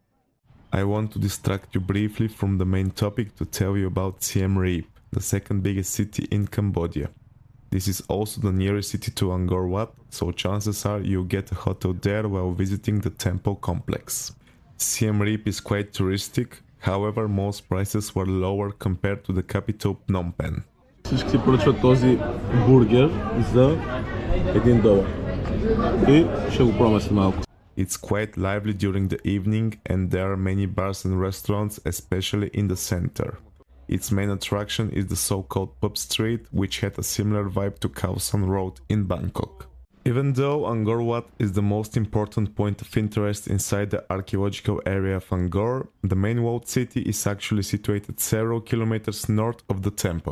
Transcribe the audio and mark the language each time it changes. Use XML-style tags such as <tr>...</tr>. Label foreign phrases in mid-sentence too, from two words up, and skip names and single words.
<en>I want to distract you briefly from the main topic to tell you about Siem Reap, the second biggest city in Cambodia. This is also the nearest city to Angkor Wat, so chances are you'll get a hotel there while visiting the temple complex. Siem Reap is quite touristic, however most prices were lower compared to the capital Phnom Penh.</en> <bg>Всички поръчват този бургер за $1 и ще го пробваме след малко.</bg> <en>It's quite lively during the evening and there are many bars and restaurants, especially in the center. Its main attraction is the so-called Pub Street, which had a similar vibe to Khao San Road in Bangkok. Even though Angkor Wat is the most important point of interest inside the archaeological area of Angkor, the main walled city is actually situated several kilometers north of the temple.</en>